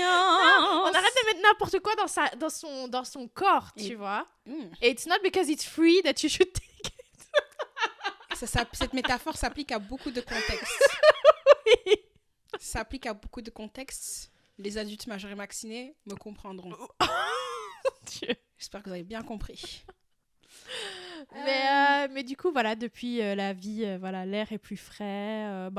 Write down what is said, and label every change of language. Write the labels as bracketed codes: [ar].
[fr] Non, on arrête de mettre n'importe quoi dans son corps, tu vois. [en] Et it's not because it's free that you should take it. [fr] Cette métaphore s'applique à beaucoup de contextes. Oui. Ça s'applique à beaucoup de contextes. Les adultes majeurs et vaccinés me comprendront. Dieu. J'espère que vous avez bien compris. Mais du coup, voilà, depuis la vie, voilà, l'air est plus frais.